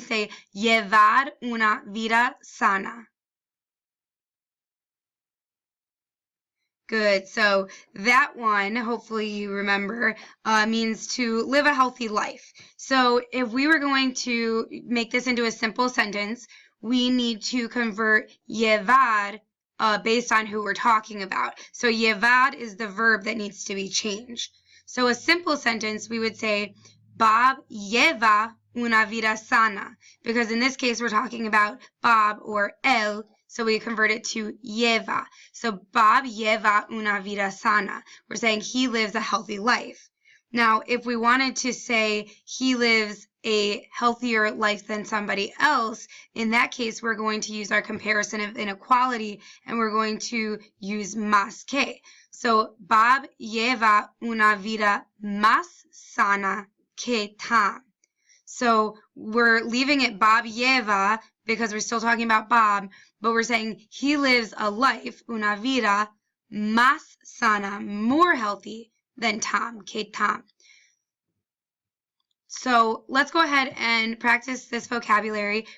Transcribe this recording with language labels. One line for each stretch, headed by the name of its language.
English: Say
Spanish: llevar una vida sana.
English: Good. So that one, hopefully you remember, means to live a healthy life. So if we were going to make this into a simple sentence, we need to convert llevar based on who we're talking about. So llevar is the verb that needs to be changed. So a simple sentence, we would say,
Spanish: Bob lleva una vida sana,
English: because in this case we're talking about Bob or él. So we convert it to lleva. So
Spanish: Bob lleva una vida sana.
English: We're saying he lives a healthy life. Now, if we wanted to say he lives a healthier life than somebody else, in that case, we're going to use our comparison of inequality, and we're going to use más que. So
Spanish: Bob lleva una vida más sana que Tom.
English: So we're leaving it
Spanish: Bob lleva
English: because we're still talking about Bob, but we're saying he lives a life,
Spanish: una vida, más sana,
English: more healthy than
Spanish: tam, que tam.
English: So let's go ahead and practice this vocabulary.